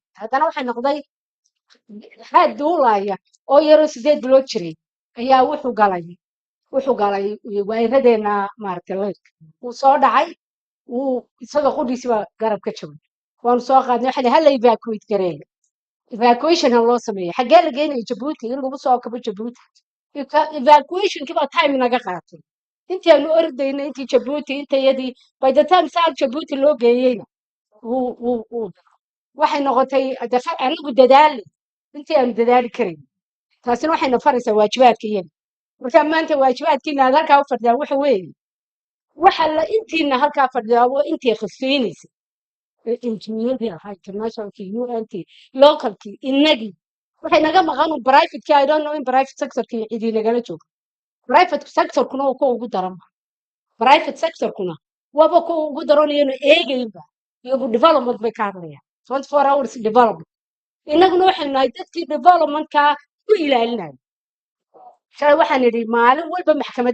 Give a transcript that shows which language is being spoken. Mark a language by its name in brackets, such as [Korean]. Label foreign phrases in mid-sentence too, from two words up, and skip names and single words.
[Somali] haddana waxay noqday haad duulaya oo yaro 8 bilood jiray ayaa wuxuu galay wayradeena maartay leerka uu soo dhacay uu isaga qudhiisba garab ka jabay waan soo qaadnay waxa la evacuate gareeyay evacuation loo sameeyay xagee la geeyay Djibouti in lagu soo kabo Djibouti evacuation kiba time naga qaatay intii aanu ordaynay intii Djibouti intayadii [English] by the time [Somali] saa Djibouti loo geeyayna waxay noqotay anigu dadaali intii aan dadaali karin taasina waxay nafaraysaa waajibaadkayga marka maanta waajibaadkiina halkaa u fadhiyaa waxa weeye waxa la intiina halkaa fadhiyaa waa intii khasfiinaysa injineeradii ahaa internationalkii UNT localkii innagii waxay naga maqan [English] private I don't know in private sectorkii [Somali] cidii nagala joogo [English] private sectorkuna [Somali] waa kuwa ugu daran [English] private sectorkuna [Somali] waaba kuwa ugu daran iyana eegayba iyagu development bay ka hadlayaan [English] 24 hours development [Somali] innaguna waxaynu nahay dadkii developmentka ku ilaalinaya shalay waxaan idhi maalin walba maxkamad